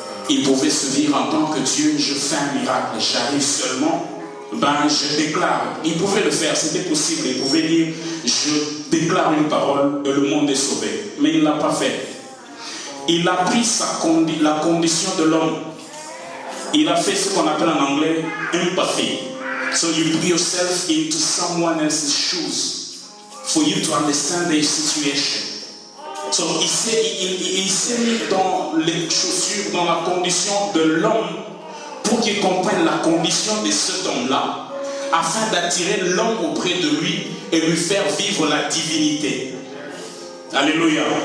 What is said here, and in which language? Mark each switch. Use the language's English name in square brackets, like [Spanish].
[French] Il pouvait se dire en tant que Dieu, je fais un miracle, j'arrive seulement, je déclare. Il pouvait le faire, c'était possible. Il pouvait dire, je déclare une parole et le monde est sauvé. Mais il ne l'a pas fait. Il a pris la condition de l'homme. Il a fait ce qu'on appelle en anglais empathy. [English] So you put yourself into someone else's shoes for you to understand their situation. [French] So, il s'est mis dans les chaussures, dans la condition de l'homme pour qu'il comprenne la condition de cet homme-là afin d'attirer l'homme auprès de lui et lui faire vivre la divinité. Alléluia.